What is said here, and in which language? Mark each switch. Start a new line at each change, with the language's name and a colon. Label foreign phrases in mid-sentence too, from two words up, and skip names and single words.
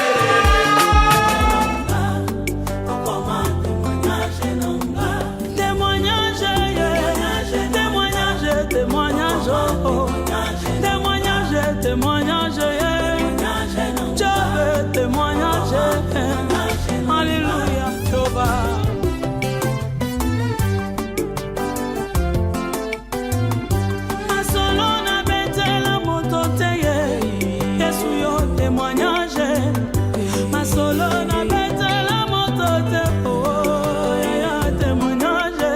French: témoignage, je veux témoignage, alléluia, Jéhovah.
Lingala: Masolo na betela moto teye, Yesu yo témoignage. Masolo na betela moto te, oh ya témoignage.